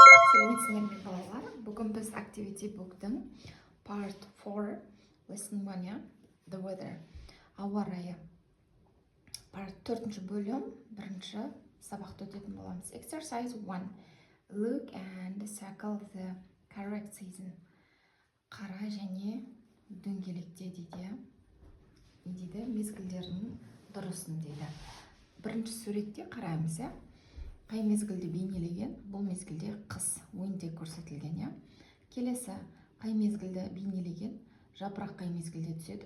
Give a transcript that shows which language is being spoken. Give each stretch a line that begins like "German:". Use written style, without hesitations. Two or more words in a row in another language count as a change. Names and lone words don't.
Kazakh: Сәлеметсіздер ме балалар? Бүгін біз Activity Book'тың
English: Part 4 Lesson 1,
Kazakh: ja?
English: The Weather,
Kazakh: ауа райы. Part 4 бөлім, бірінші сабақты өтетін боламыз.
English: Exercise 1. Look and circle the correct season.
Kazakh: Қара және дөңгелекте дейді. Не дейді? Мезгілдердің дұрысын дейді. Бірінші суретте қараймыз, ja? Қай мезгілді бейнелеген? Бұл мезгілде қыс, winter көрсетілген, ja? Келесі, қай мезгілді бейнелеген? Жапырақ қай мезгілде түседі?